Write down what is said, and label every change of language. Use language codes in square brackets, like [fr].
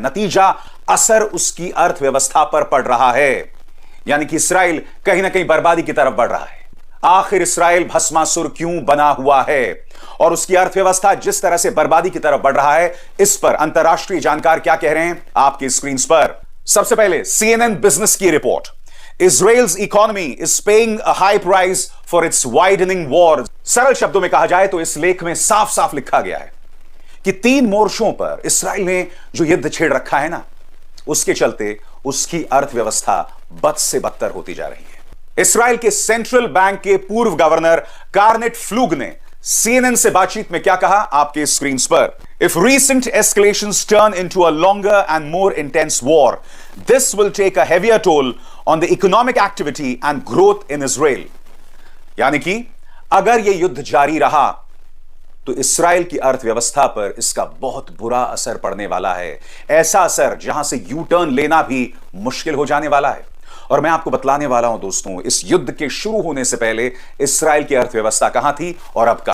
[hi] नतीजा, असर उसकी अर्थव्यवस्था पर पड़ रहा है, यानी कि इस्राइल कहीं ना कहीं बर्बादी की तरफ बढ़ रहा है। आखिर इस्राइल भस्मासुर क्यों बना हुआ है और उसकी अर्थव्यवस्था जिस तरह से बर्बादी की तरफ बढ़ रहा है, इस पर अंतरराष्ट्रीय जानकार क्या कह रहे हैं आपकी स्क्रीन पर। सबसे पहले CNN बिजनेस की report, [en] Israel's economy is paying a high price for its widening war। [hi] सरल शब्दों में कहा जाए तो इस लेख में साफ साफ लिखा गया है कि 3 मोर्चों पर इसराइल ने जो युद्ध छेड़ रखा है ना, उसके चलते उसकी अर्थव्यवस्था बद से बदतर होती जा रही है। इसराइल के सेंट्रल बैंक के पूर्व गवर्नर कार्नेट फ्लूग ने CNN से बातचीत में क्या कहा आपके स्क्रीन पर। [en] If recent escalations turn into a longer and more intense war, this will take a heavier toll on the economic activity and growth in Israel। [hi] यानी कि अगर यह युद्ध जारी रहा तो इसराइल की अर्थव्यवस्था पर इसका बहुत बुरा असर पड़ने वाला है, ऐसा असर जहां से यू टर्न लेना भी मुश्किल हो जाने वाला है। और मैं आपको बतलाने वाला हूं दोस्तों, इस युद्ध के शुरू होने से पहले इसराइल की अर्थव्यवस्था कहां थी और अब कहां।